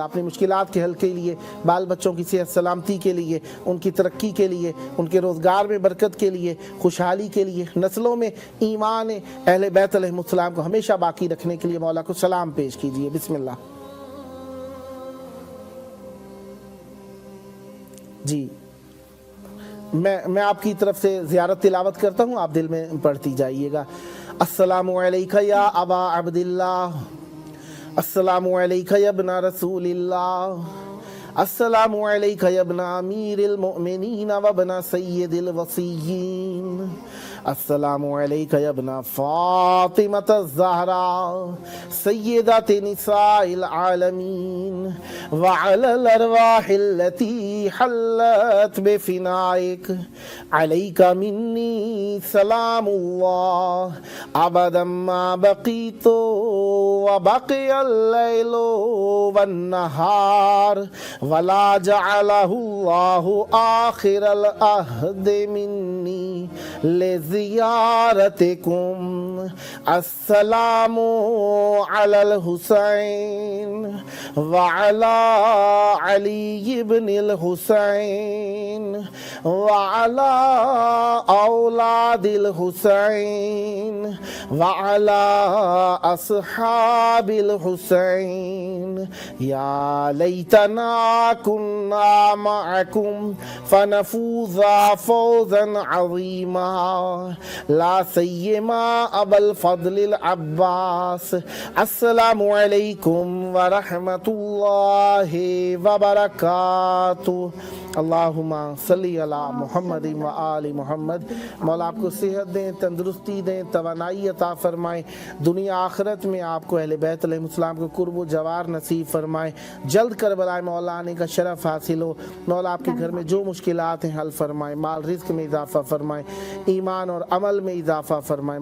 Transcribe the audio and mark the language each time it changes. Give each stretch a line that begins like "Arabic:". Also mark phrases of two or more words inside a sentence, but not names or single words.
Hindi: अपनी मुश्किलात के हल के लिए, बाल बच्चों की सेहत सलामती के लिए, उनकी तरक्की के लिए, उनके रोज़गार में बरकत के लिए, खुशहाली के लिए, नस्लों में ईमान अहले बैत अलैहिस्सलाम को हमेशा बाकी रखने के लिए मौला को सलाम पेश कीजिए। बिस्मिल्लाह। जी, मैं आपकी तरफ से ज़ियारत तिलावत करता हूँ, आप दिल में पढ़ती जाइएगा।
Arabic: السلام عليك يا أبا عبد الله السلام عليك يا ابن رسول الله السلام عليك يا ابن أمير المؤمنين وابن سيد الوصيين السلام عليك يا ابن فاطمة الزهراء سيدة نساء العالمين وعلى الأرواح التي حلت بفنائك عليك مني سلام الله أبدا ما بقيت وبقي الليل والنهار ولا جعله الله آخر العهد مني لزيارتكم. السلام على الحسين وعلى علي بن الحسين وعلى أولاد الحسين وعلى أصحاب الحسين. يا ليتنا كنا معكم فنفوز فوزا عظيما لا سيما أبا الفضل العباس. السلام عليكم ورحمة الله وبركاته. اللهم صل على محمد وآل محمد.
Hindi: मौला आपको सेहत दें, तंदुरुस्ती दें, तवानाई अता फरमाएं। दुनिया आखिरत में आपको अहले बैत अलैहिस्सलाम को कुर्ब व जवार नसीब फरमाएं। जल्द करबला मौला आने का शरफ हासिल हो। मौला आपके घर में जो मुश्किलात हैं हल फरमाएं, माल रिज़्क़ में इजाफ़ा फरमाएं, ईमान और अमल में इजाफ़ा फरमाएं।